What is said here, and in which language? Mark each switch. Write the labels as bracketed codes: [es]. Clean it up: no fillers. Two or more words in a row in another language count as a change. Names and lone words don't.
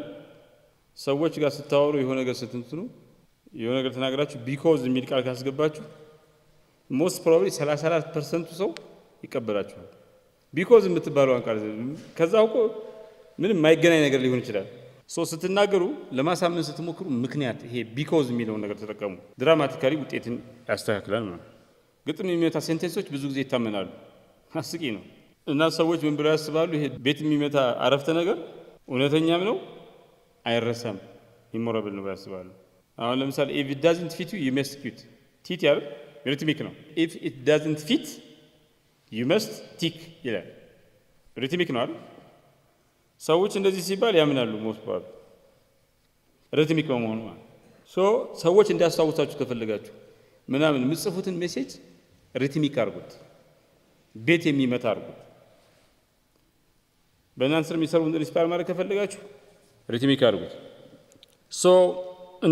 [am] ሰዎች ጋር ስታወሩ የሆነ ነገር ስትንትኑ የሆነ ነገር ተናግራችሁ ቢኮዝ የሚል ቃል ካስገባችሁ [en] most probably [am] 34% ሰው ይቀበላችኋል። ቢኮዝ የምትባለው ቃል ከዛው እኮ ምንም የማይገናኝ ነገር ሊሆን ይችላል። ስትናገሩ ለማሳመን ስትሞክሩ ምክንያት ይሄ ቢኮዝ የሚለው ነገር ተጠቀሙ። ድራማቲካሊ ውጤትን ያስተካክላል ማለት ነው። ግጥም የሚመታ ሴንቴንሶች ብዙ ጊዜ ይታመናሉ። አስቂ ነው። እና ሰዎች ምን ብለው ያስባሉ? ይሄ ቤት የሚመታ አረፍተ ነገር እውነተኛም ነው አይረሳም፣ ኢሞራብል ነው ያስባሉ። አሁን ለምሳሌ [en] if it doesn't fit you must quit [am] ቲት ያለው ሪትሚክ ነው። [en] if it doesn't fit you must tick [am] ይላል። ሪትሚክ ነው አይደል? ሰዎች እንደዚህ ሲባል ያምናሉ። [en] most part [am] ሪትሚክ በመሆኑ ማለት ሰዎች እንዲያስታውሳችሁ ከፈለጋችሁ ምናምን የምትጽፉትን ሜሴጅ ሪትሚክ አድርጉት፣ ቤት የሚመታ አድርጉት። በእናንተ ስር የሚሰሩን ኢንስፓየር ማድረግ ከፈለጋችሁ ሪትሚክ አድርጉት። እነዚህ ሶስቱ